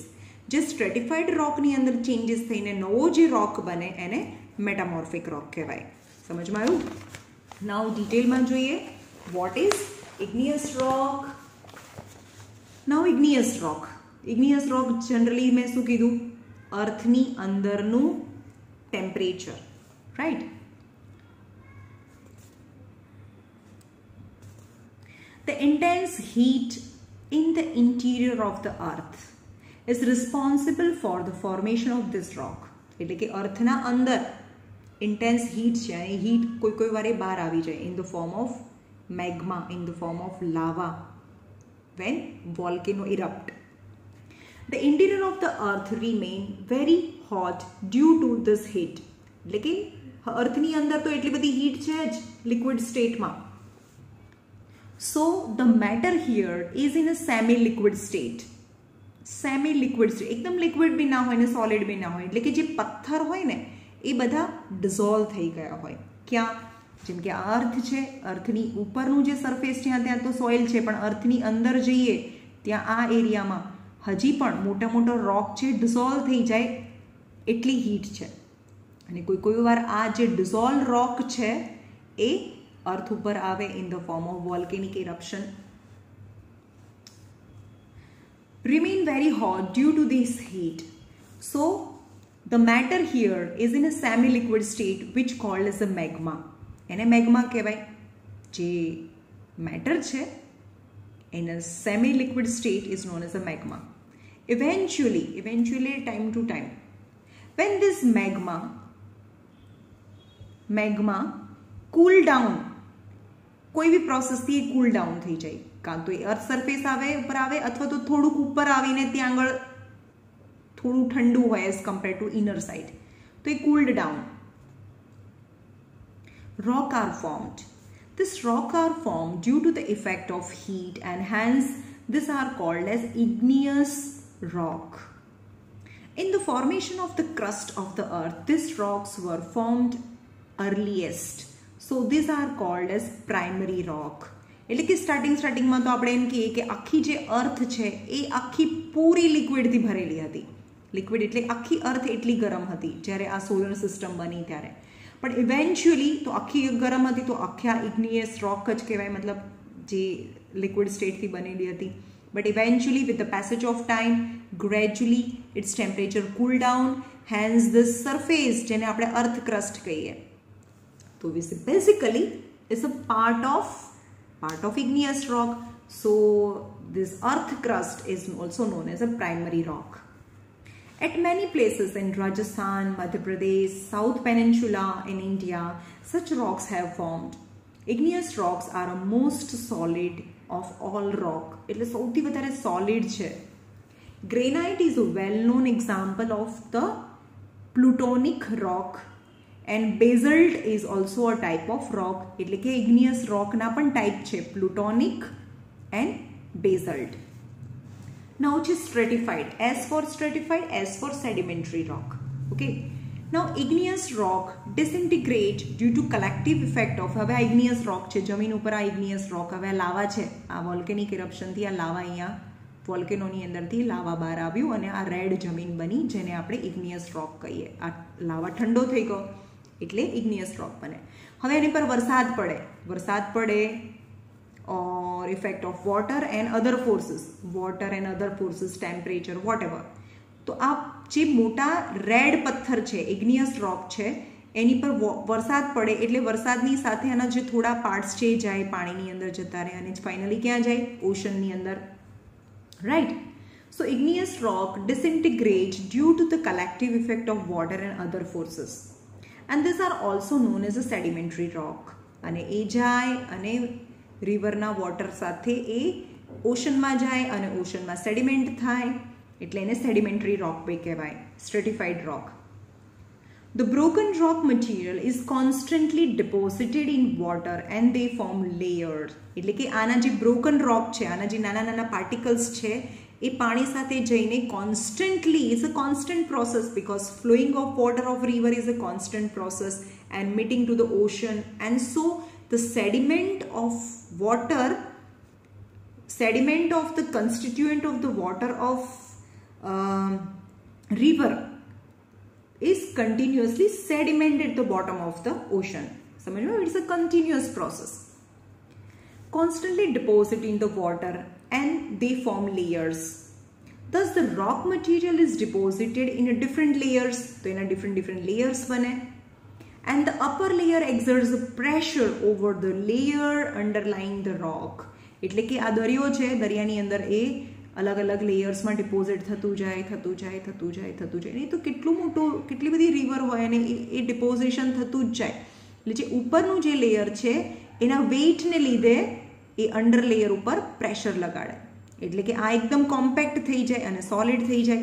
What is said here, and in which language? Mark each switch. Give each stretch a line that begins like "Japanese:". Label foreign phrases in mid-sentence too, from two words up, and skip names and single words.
Gujarati: જે
English: stratified rockની
Gujarati: અંદર ચેન્જીસ થઈને નવો જે રોક બને એને
English: metamorphic rock
Gujarati: કહેવાય. સમજમાં આવ્યું? નાઉ ડિટેલમાં જોઈએ
English: what is igneous rock. now igneous rock generally
Gujarati: મેં શું કીધું? અર્થની અંદરનું ટેમ્પરેચર, રાઈટ?
English: The intense heat in the interior of the earth is responsible for the formation of this rock.
Gujarati: એટલે કે અર્થના અંદર
English: intense heat
Gujarati: છે અને હીટ કોઈ વારે બહાર આવી જાય
English: in the form of magma, in the form of lava when volcano erupt. The interior of the earth remain very hot due to this heat.
Gujarati: એટલે કે અર્થની અંદર તો એટલી બધી હીટ છે જ
English: liquid stateમાં. So the matter here is in a semi-liquid state. એકદમ લિક્વિડ બી ના હોય ને સોલિડ બી ના હોય, એટલે કે જે પથ્થર હોય ને એ બધા ડિઝોલ્વ થઈ ગયા હોય. ક્યાં? જેમ કે આ અર્થ છે, અર્થની ઉપરનું જે સરફેસ છે ત્યાં તો સોઇલ છે, પણ અર્થની અંદર જઈએ ત્યાં આ એરિયામાં હજી પણ મોટો રોક છે ડિઝોલ્વ થઈ જાય એટલી હીટ છે.
Gujarati: અને કોઈ વાર આ જે ડિઝોલ્વ રોક છે એ અર્થ ઉપર આવે
English: in the form of volcanic eruption. Remain very hot due to this heat. So the matter here is in a semi-liquid state which called as a magma.
Gujarati: એને મેગ્મા કહેવાય. જે મેટર છે
English: in a semi-liquid state is known as a magma. Eventually time to time, when this magma cool down
Gujarati: કોઈ બી પ્રોસેસથી એ
English: cool down
Gujarati: થઈ જાય, કાં તો એ
English: earth surface
Gujarati: ઉપર આવે અથવા તો થોડુંક ઉપર આવીને ત્યાં આગળ થોડું ઠંડુ હોય
English: as compare to inner side,
Gujarati: તો એ
English: cooled down. Rock are formed. This rock are formed due to the effect of heat and hence these are called as igneous rock. In the formation of the crust of the earth, these rocks were formed earliest. So these are called as primary rock.
Gujarati: એટલે કે સ્ટાર્ટિંગમાં તો આપણે એમ કહીએ કે આખી જે અર્થ છે એ આખી પૂરી લિક્વિડથી ભરેલી હતી. લિક્વિડ એટલે આખી અર્થ એટલી ગરમ હતી જ્યારે આ
English: solar system
Gujarati: બની ત્યારે. પણ ઇવેન્ચ્યુઅલી તો આખી ગરમ હતી તો આખા
English: igneous rock
Gujarati: જ કહેવાય, મતલબ જે
English: liquid stateથી
Gujarati: બનેલી હતી.
English: but eventually with the passage of time gradually its temperature cool down, hence the surface
Gujarati: જેને આપણે
English: earth crust
Gujarati: કહીએ, તો
English: basically is a part of igneous rock. So this earth crust is also known as a primary rock. At many places in Rajasthan, Madhya Pradesh, South Peninsula in India, such rocks have formed. Igneous rocks are a most solid of all rock.
Gujarati: એટલે સૌથી વધારે solid છે.
English: Granite is a well-known example of the plutonic rock and basalt is also a type of rock.
Gujarati: એટલે કે
English: igneous rock
Gujarati: ના પણ type છે,
English: plutonic and basalt. Now it is stratified. S for stratified, S for sedimentary rock. Okay. Now igneous rock disintegrate due to collective effect of,
Gujarati: હવે આ
English: igneous rock
Gujarati: છે, જમીન ઉપર આ
English: igneous rock,
Gujarati: હવે લાવા છે, આ
English: volcanic eruptionથી
Gujarati: આ લાવા અહીંયા વોલ્કેનોની અંદરથી લાવા બહાર આવ્યું અને આ રેડ જમીન બની જેને આપણે
English: igneous rock
Gujarati: કહીએ. આ લાવા ઠંડો થઈ ગયો એટલે
English: igneous rock
Gujarati: બને. હવે એની પર વરસાદ પડે
English: or effect of water and other forces, temperature, whatever.
Gujarati: તો આ જે મોટા રેડ પથ્થર છે,
English: igneous rock
Gujarati: છે, એની પર વરસાદ પડે એટલે વરસાદની સાથે આના જે થોડા પાર્ટ્સ છે જાય પાણીની અંદર જતા રહે અને ફાઇનલી ક્યાં જાય? ઓશનની અંદર, રાઈટ?
English: So igneous rock disintegrate due to the collective effect of water and other forces, and these are also known as a sedimentary rock.
Gujarati: અને એ જાય અને રિવરના વોટર સાથે એ ઓશનમાં જાય અને ઓશનમાં સેડિમેન્ટ થાય એટલે એને
English: sedimentary rock
Gujarati: બી કહેવાય,
English: stratified rock. The broken rock material is constantly deposited in water and they form layers.
Gujarati: એટલે કે આના જે
English: broken rock
Gujarati: છે, આના જે નાના નાના પાર્ટિકલ્સ છે એ પાણી સાથે જઈને
English: constantly, it's a constant process because flowing of water of river is a constant process and meeting to the ocean, and so the sediment of the constituent of the water of river is continuously sedimented at the bottom of the ocean.
Hindi: समझ लो,
English: it's a continuous process. Constantly deposit in the water and they form layers. Thus the rock material is deposited in a different layers.
Hindi: तो इन
English: different layers
Hindi: बने.
English: And the upper layer exerts a pressure over the layer underlying the rock.
Gujarati: એટલે કે આ દરિયો છે, દરિયાની અંદર એ અલગ અલગ લેયર્સમાં ડિપોઝિટ થતું જાય. એ તો કેટલું મોટું, કેટલી બધી રિવર હોય અને એ ડિપોઝિશન થતું જ જાય. એટલે જે ઉપરનું જે લેયર છે એના વેઇટને લીધે એ
English: under layer
Gujarati: ઉપર પ્રેશર લગાડે એટલે કે આ એકદમ કોમ્પેક્ટ થઈ જાય અને સોલિડ થઈ જાય.